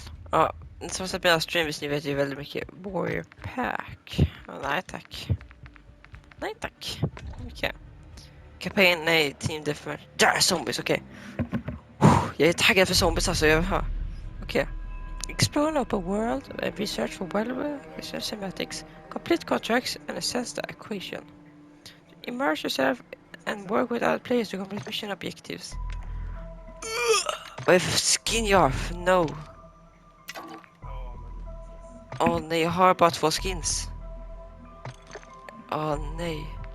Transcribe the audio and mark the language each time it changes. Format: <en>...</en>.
<sv>Ja, som sagt mina streams, ni vet ju väldigt mycket Warrior Pack. Nej tack. Nej tack. Okej. Kampanj, nej, Team Deathmatch. Där är zombies, okej. Jag är taggad för zombies alltså, jag hör. Okej.</sv> <en>Explore an open world, research for wildlife, research cinematics, complete contracts and assess the equation. Immerse yourself and work with other players to complete mission objectives.</en> <sv>Vad är det för skin jag har? No. Åh nej, jag har bara 2 skins. Åh nej.</sv>